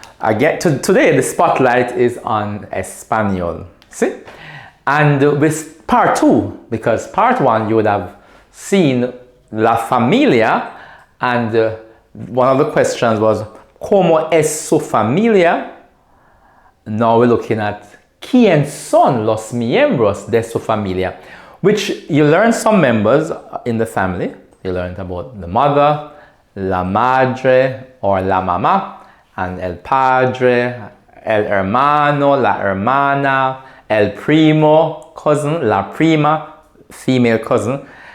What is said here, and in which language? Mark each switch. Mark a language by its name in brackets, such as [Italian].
[English] Today the spotlight is on Espanol. See? And with part 2, because part 1 you would have seen La Familia, and one of the questions was [Spanish] ¿Cómo es su familia? [English] Now we're looking at [Spanish] ¿Quién son los miembros de su familia? [English] Which you learn some members in the family. You learned about the mother, [Spanish] la madre or la mamá, and el padre, el hermano, la hermana, el primo, cousin, la prima, [English] female cousin.